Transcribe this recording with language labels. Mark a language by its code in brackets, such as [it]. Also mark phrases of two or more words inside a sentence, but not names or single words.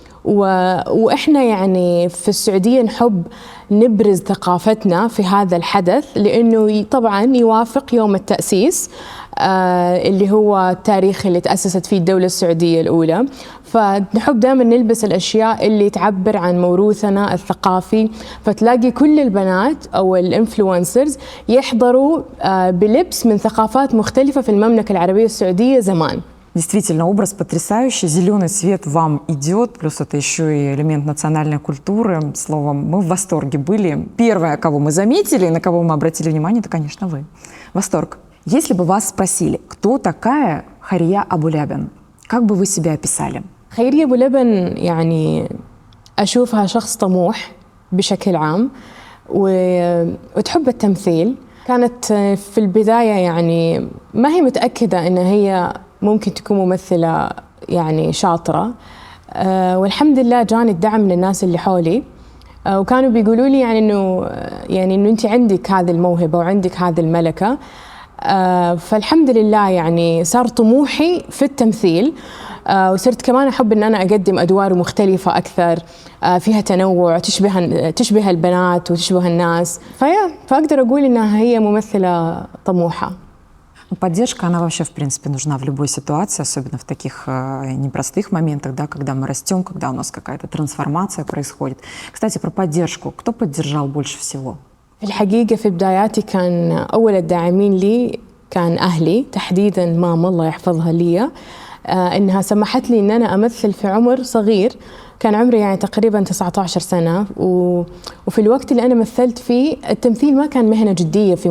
[ar] وإحنا يعني في السعودية نحب نبرز ثقافتنا في هذا الحدث لأنه طبعاً يوافق يوم التأسيس اللي هو التاريخ اللي تأسست فيه الدولة السعودية الأولى فنحب دائما نلبس الأشياء اللي تعبر عن موروثنا الثقافي فتلاقي كل البنات أو الإنفلونسرز يحضروا بلبس من ثقافات مختلفة في المملكة العربية السعودية زمان. [ru] Действительно, образ потрясающий, зеленый цвет вам идет, плюс это еще и элемент национальной культуры. Словом, мы в восторге были. Первое, кого мы заметили и на кого мы обратили внимание, это, конечно, вы. Восторг. Если бы вас спросили, кто такая Хария Абулабин, как бы вы себя описали? [ar] خيرية أبولبن يعني أشوفها شخص طموح بشكل عام وتحب التمثيل. كانت في البداية يعني ما هي متأكدة إن هي ممكن تكون ممثلة يعني شاطرة والحمد لله جاني الدعم من الناس اللي حولي وكانوا بيقولوا لي يعني إنه أنت عندك هذه الموهبة وعندك هذه الملكة فالحمد لله يعني صار طموحي في التمثيل وصرت كمان أحب إن أنا أقدم أدوار مختلفة أكثر فيها تنوع تشبه البنات وتشبه الناس فأقدر أقول إنها هي ممثلة طموحة. [ru] Поддержка, она вообще, в принципе, нужна в любой ситуации, особенно в таких непростых моментах, да, когда мы растем, когда у нас какая-то трансформация происходит. Кстати, про поддержку. Кто поддержал больше всего? [ar] في الحقيقة في بداياتي كان أول الداعمين لي كان أهلي تحديداً ماما الله يحفظها لي إنها سمحت لي إن أنا أمثل في عمر صغير كان عمري يعني تقريباً 19 سنة وفي الوقت اللي أنا مثلت فيه التمثيل ما كان مهنة جدية في